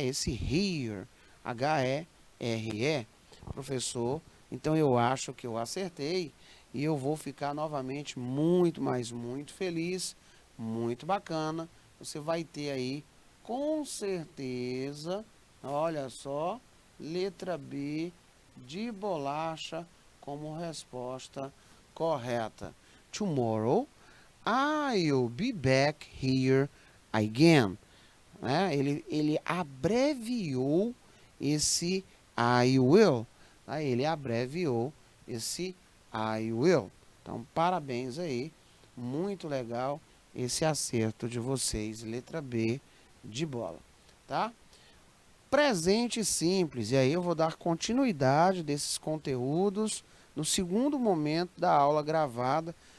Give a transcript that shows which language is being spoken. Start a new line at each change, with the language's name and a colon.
Portuguese: Esse here, H-E-R-E, professor, então eu acho que eu acertei e eu vou ficar novamente muito, mas muito feliz, muito bacana. Você vai ter aí, com certeza, olha só, letra B de bolacha como resposta correta.
English: Tomorrow, I'll be back here again.
Portuguese: Ele abreviou esse I will. Tá? Ele abreviou esse I will. Então, parabéns aí. Muito legal esse acerto de vocês. Letra B de bola. Tá? Presente simples. E aí eu vou dar continuidade desses conteúdos no segundo momento da aula gravada.